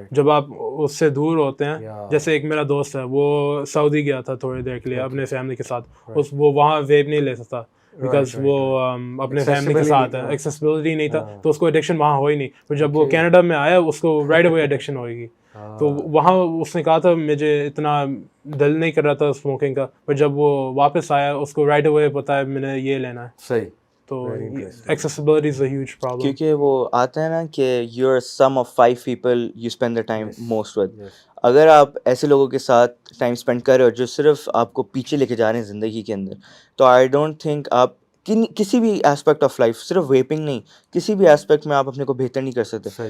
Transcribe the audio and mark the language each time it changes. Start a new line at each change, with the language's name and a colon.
Urdu: جب آپ اس سے دور ہوتے ہیں, جیسے ایک میرا دوست ہے, وہ سعودی گیا تھا تھوڑی دیر کے لیے اپنے فیملی کے ساتھ, وہ وہاں ویب نہیں لے سکتا بیکاز وہ اپنے فیملی کے ساتھ ہے, ایکسیسیبلٹی نہیں تھا, تو اس کو ایڈکشن وہاں ہو ہی نہیں. پھر جب وہ کینیڈا میں آیا, اس کو
English: right away
Urdu: ایڈکشن ہوئے گی. تو وہاں اس نے کہا تھا مجھے اتنا دل نہیں کر رہا تھا اسموکنگ کا, پر جب وہ واپس آیا اس کو رائٹ اوے پتا ہے میں نے یہ لینا ہے. صحیح.
English: تو accessibility is a huge problem,
Urdu: کیونکہ وہ آتا ہے نا کہ
English: You are some of 5 people you spend the time most with.
Urdu: اگر آپ ایسے لوگوں کے ساتھ ٹائم اسپینڈ کر رہے ہو جو صرف آپ کو پیچھے لے کے جا رہے ہیں زندگی کے اندر, تو
English: I don't think
Urdu: آپ کسی بھی ایسپیکٹ آف لائف, صرف ویپنگ نہیں, کسی بھی ایسپیکٹ میں آپ اپنے کو بہتر نہیں کر سکتے.